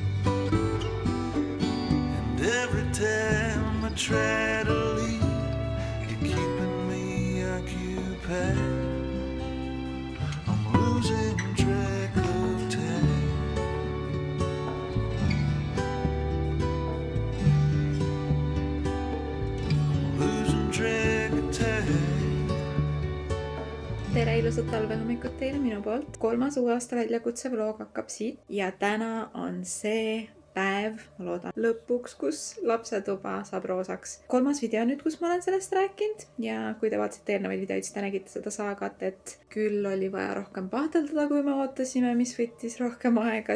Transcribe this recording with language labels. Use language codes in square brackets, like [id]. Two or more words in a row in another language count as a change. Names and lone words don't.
[en] And every time I try to leave, you're keeping me occupied. I'm losing track of time. Losing track of time. [et] Tere ilusat talvehommikut teile minu poolt. 3. uue aasta väljakutse vlog hakkab siit ja täna on see päev, ma loodan lõpuks, kus lapsetuba saab roosaks. 3. video nüüd, kus ma olen sellest rääkinud ja kui te vaatasite eelnevaid videoid, siis te nägite seda saagat, et küll oli vaja rohkem pahteldada, kui me ootasime, mis võttis rohkem aega.